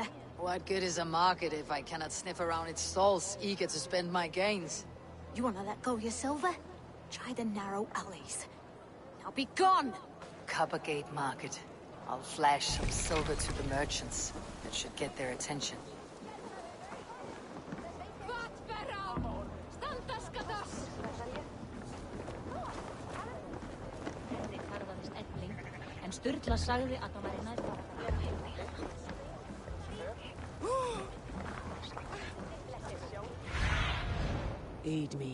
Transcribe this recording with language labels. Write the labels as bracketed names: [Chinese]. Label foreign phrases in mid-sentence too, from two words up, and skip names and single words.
[English] What good is a market if I cannot sniff around its stalls, eager to spend my gains? You wanna let go of your silver? Try the narrow alleys. Now be gone! Coppergate Market. I'll flash some silver to the merchants. That should get their attention. [Icelandic] Sturla sagði að það væri næst [English] Aid me.